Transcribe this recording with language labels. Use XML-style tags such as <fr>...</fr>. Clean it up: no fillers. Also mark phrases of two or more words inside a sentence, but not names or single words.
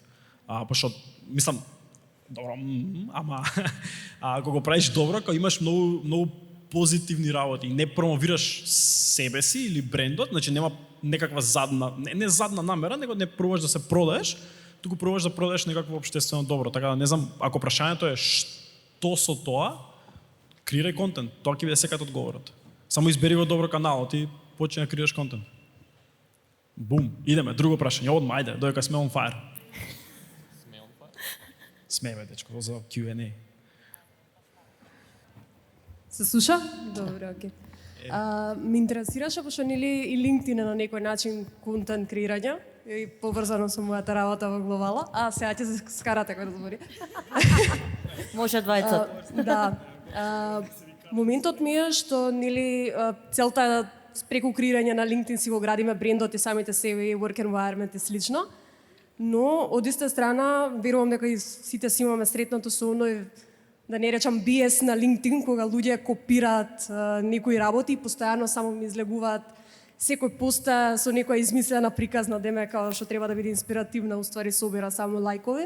<mk>Пошто мислам добро, ама кога го правиш добро, кога имаш многу позитивни работи, не промовираш себе си или брендот, значи нема некаква задна, не задна намера, него не пробуваш да се продаеш, туку пробуваш да продадеш некакво општествено добро. Така да не знам, ако прашањето е што со тоа, креирај контент, тоа ќе биде секако одговорот. Само избери го добро каналот и почни да креираш контент. Бум, идеме, друго прашање, одма, ајде, додека сме</mk> <en>on fire.</en> <mk>Смеме, дечко, за Q&A. Се слуша? Добро, окей. Ме интересираше, пошто нели и LinkedIn е на некој начин контент креирање и поврзано со мојата работа во глобала. Сега ќе се скарате кој разбори. Може двајца. Да. Моментот ми е што нели целта е преку креирање на LinkedIn си го градиме брендот и самите себе,</mk> <en>work environment</en> <mk>и слично. Но од иста страна верувам дека и сите си имаме сретнато со оној, да не речам биес на LinkedIn, кога луѓе копираат некои работи и постојано само ми излегуваат секој пост со некоја измислена приказна деме како што треба да биде инспиративна, уствари собира само лајкови.</mk>